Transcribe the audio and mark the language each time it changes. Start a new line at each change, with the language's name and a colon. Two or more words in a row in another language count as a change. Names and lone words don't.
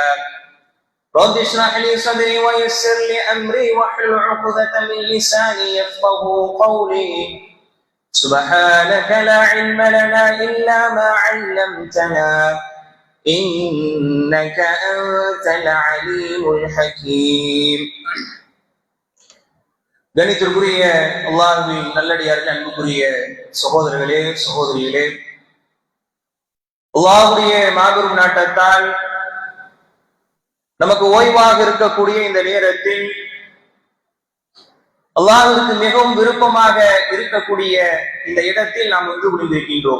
Arabic: رب اشرح لي صدري ويسر لي أمري واحلل عقدة من لساني يفقهوا قولي. سبحانك لا علم لنا إلا ما علمتنا إنك أنت العليم الحكيم.
Tamil: கணித்திற்குரிய அல்லாஹ்வின் நல்லடியார்கள், அன்புக்குரிய சகோதரர்களே சகோதரிகளே, அல்லாஹ்வுடைய மாபெரும் நாட்டத்தால் நமக்கு ஓய்வாக இருக்கக்கூடிய இந்த நேரத்தில் அல்லாஹ்வுக்கு மிகவும் விருப்பமாக இருக்கக்கூடிய இந்த இடத்தில் நாம் ஒன்று குடிந்திருக்கின்றோம்.